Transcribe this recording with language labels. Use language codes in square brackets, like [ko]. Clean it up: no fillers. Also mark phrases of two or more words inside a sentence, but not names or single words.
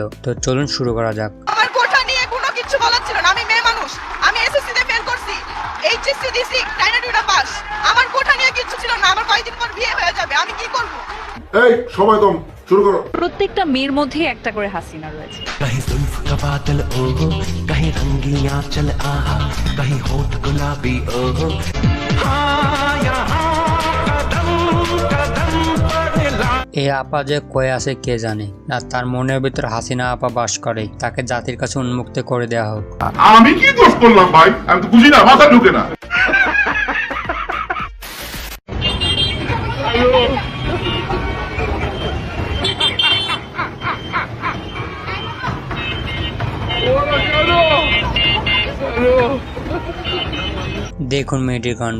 [bn] তো চলুন শুরু করা যাক। আমার কোঠা নিয়ে কোনো কিছু বলার ছিল না। আমি মেয়ে মানুষ, আমি এসএসসি তে ফেল করছি, এইচএসসি দিছি, টাইনাটুটা পাস। আমার কোঠা নিয়ে কিছু ছিল না। আমার কয়েকদিন পর বিয়ে হয়ে যাবে, আমি কি করব? এই সময় কম, শুরু করো। প্রত্যেকটা মেয়ের মধ্যে একটা করে হাসিনা রয়েছে। [hi] कहीं जुल्फ का बादल ओहो, कहीं रंगिया चल आहा, कहीं होठ गुलाबी ओहो। [bn] এই আপা যে কয়ে আছে কে জানে, না তার মনের ভিতর হাসিনা আপা বাস করে, তাকে জাতির কাছে উন্মুক্ত করে দেওয়া হোক। আমি কি দোষ করলাম ভাই? আমি তো বুঝি না, মাথা ঢুকে না। দেখুন মেয়েটির কাণ্ড।